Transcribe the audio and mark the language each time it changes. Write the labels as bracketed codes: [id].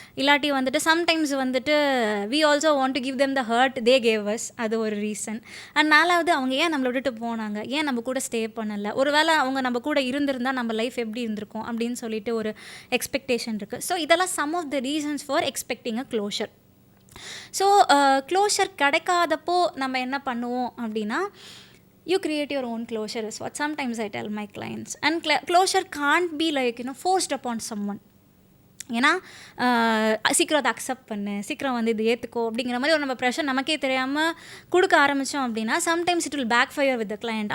[en] இல்லாட்டி வந்துட்டு சம்டைம்ஸ் வந்துட்டு we also want to give them the hurt they gave us, [ta] அது ஒரு ரீசன். அண்ட் நாலாவது அவங்க ஏன் நம்மளை விட்டுட்டு போனாங்க, ஏன் நம்ம கூட ஸ்டே பண்ணலை, ஒருவேளை அவங்க நம்ம கூட இருந்திருந்தால் நம்ம லைஃப் எப்படி இருந்திருக்கும் அப்படின்னு சொல்லிட்டு ஒரு எக்ஸ்பெக்டேஷன் இருக்குது. [en] So இதெல்லாம் some of the reasons for expecting a closure. So [ta] closure கிடைக்காதப்போ நம்ம என்ன பண்ணுவோம் அப்படின்னா [en] you create your own closure is what sometimes I tell my clients. And closure can't be like forced upon someone. [ta] ஏன்னா சீக்கிரம் அதை accept பண்ணு, சீக்கிரம் வந்து இது ஏற்றுக்கோ அப்படிங்கிற மாதிரி ஒரு நம்ம ப்ரெஷர் நமக்கே தெரியாமல் கொடுக்க ஆரம்பித்தோம் அப்படின்னா sometimes [en] It will backfire with the client.